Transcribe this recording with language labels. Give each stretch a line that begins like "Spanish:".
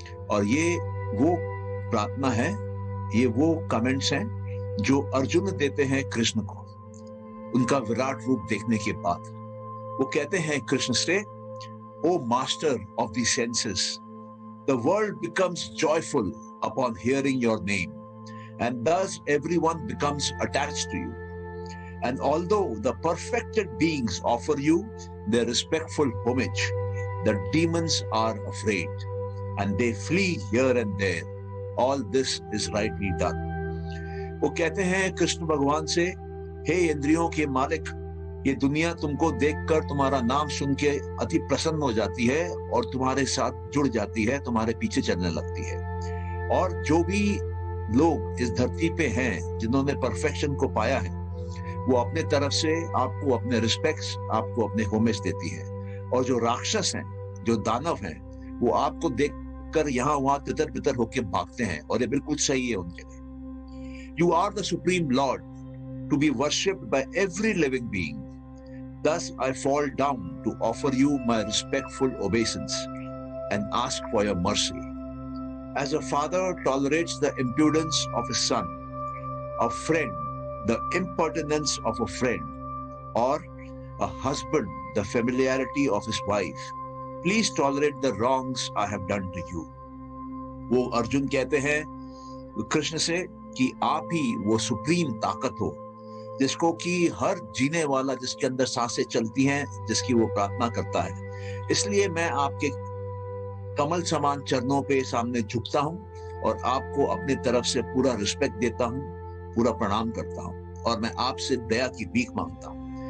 Hindi: और ये वो प्रार्थना है, ये वो कमेंट्स हैं जो अर्जुन देते हैं कृष्ण को उनका विराट रूप देखने के बाद। वो कहते हैं कृष्ण से,
English: O master of the senses, the world becomes joyful upon hearing your name and thus everyone becomes attached to you. And although the perfected beings offer you their respectful homage, the demons are afraid and they flee here and there. All this is rightly done.
Hindi: वो कहते हैं कृष्ण भगवान से, हे इंद्रियों के मालिक, ये दुनिया तुमको देखकर तुम्हारा नाम सुन के अति प्रसन्न हो जाती है और तुम्हारे साथ जुड़ जाती है, तुम्हारे पीछे चलने लगती है। और जो भी लोग इस धरती पे हैं जिन्होंने परफेक्शन को पाया है, वो अपने तरफ से आपको अपने रिस्पेक्ट्स, आपको अपने होमेज देती है। और जो राक्षस हैं, जो दानव हैं, वो आपको देखकर यहाँ वहां तितर बितर होके भागते हैं और ये बिल्कुल सही है उनके लिए।
English: You are the supreme lord to be worshipped by every living being. Thus I fall down to offer you my respectful obeisance and ask for your mercy. As a father tolerates the impudence of his son, a friend the impertinence of a friend, or a husband the familiarity of his wife, please tolerate the wrongs I have done to you.
Hindi: वो अर्जुन कहते हैं कृष्ण से कि आप ही वो supreme ताकत हो जिसको कि हर जीने वाला, जिसके अंदर सांसें चलती हैं, जिसकी वो प्रार्थना करता है। इसलिए मैं आपके कमल समान चरणों पे सामने झुकता हूं और आपको अपनी तरफ से पूरा रिस्पेक्ट देता हूं, पूरा प्रणाम करता हूं और मैं आपसे दया की भीख मांगता हूं।